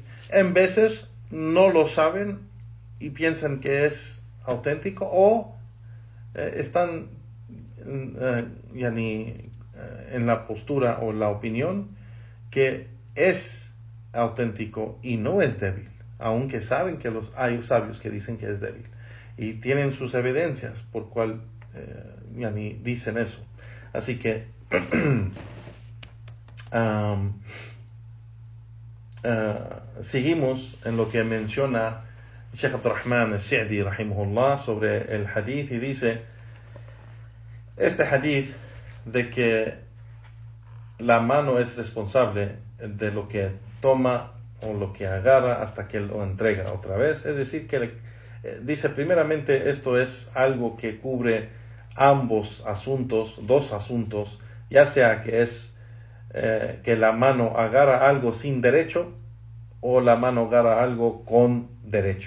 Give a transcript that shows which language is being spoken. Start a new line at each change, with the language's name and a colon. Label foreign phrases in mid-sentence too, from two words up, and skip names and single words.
Spanish: En veces no lo saben y piensan que es auténtico, o están en la postura o la opinión que es auténtico y no es débil, aunque saben que hay sabios que dicen que es débil y tienen sus evidencias por cual dicen eso. Así que seguimos en lo que menciona Sheikh Abdurrahman al-Sa'di rahimahullah sobre el hadith, y dice este hadith de que la mano es responsable de lo que toma o lo que agarra hasta que lo entrega otra vez. Es decir, que dice primeramente esto es algo que cubre ambos asuntos, dos asuntos, ya sea que es que la mano agarra algo sin derecho o la mano agarra algo con derecho.